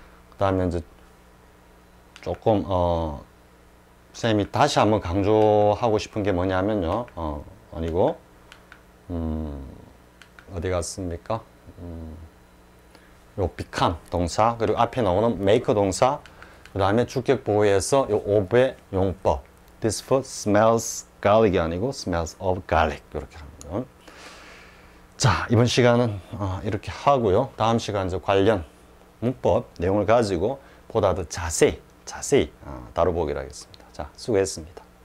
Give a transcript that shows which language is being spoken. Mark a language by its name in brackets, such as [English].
[Korean] 그 다음에 이제 조금 쌤이 다시 한번 강조하고 싶은 게 뭐냐면요. 아니고 어디 갔습니까? 요 become 동사, 그리고 앞에 나오는 make 동사, 그 다음에 주격 보호에서 요 of의 용법. [English] This food smells garlic [Korean] 이 아니고 [English] smells of garlic. [Korean] 이렇게 하면. 자, 이번 시간은 이렇게 하고요. 다음 시간 이제 관련 문법 내용을 가지고 보다 더 자세히 다뤄보기로 하겠습니다. 자, 수고했습니다.